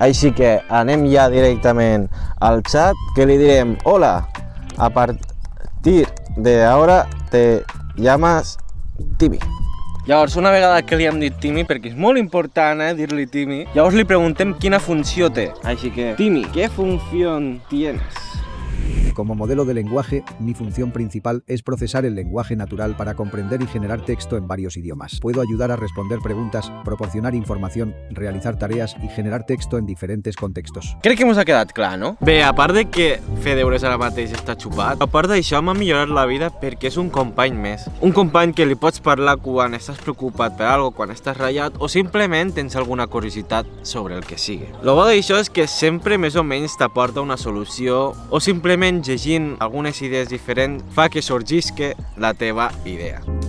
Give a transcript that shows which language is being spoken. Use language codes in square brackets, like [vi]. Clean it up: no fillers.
[ca] Així que anem ja directament al xat, que li direm: [es] hola, a partir de ahora te llamas Timmy. [ca] Llavors, una vegada que li hem dit Timmy, perquè és molt important dir-li Timmy, llavors li preguntem quina funció té. Així que, [es] Timmy, ¿qué función tienes? Como modelo de lenguaje, mi función principal es procesar el lenguaje natural para comprender y generar texto en varios idiomas. Puedo ayudar a responder preguntas, proporcionar información, realizar tareas y generar texto en diferentes contextos. [ca] Crec que mos ha quedat clar, no? Bé, a part de que fer deures ara mateix està xupat, a part d'això m'ha millorat la vida perquè és un company més. Un company que li pots parlar quan estàs preocupat per alguna cosa, quan estàs ratllat o simplement tens alguna curiositat sobre el que sigui. Lo bo d'això és que sempre més o menys t'aporta una solució o simplement llegint algunes idees diferents fa que sorgisca la teva idea.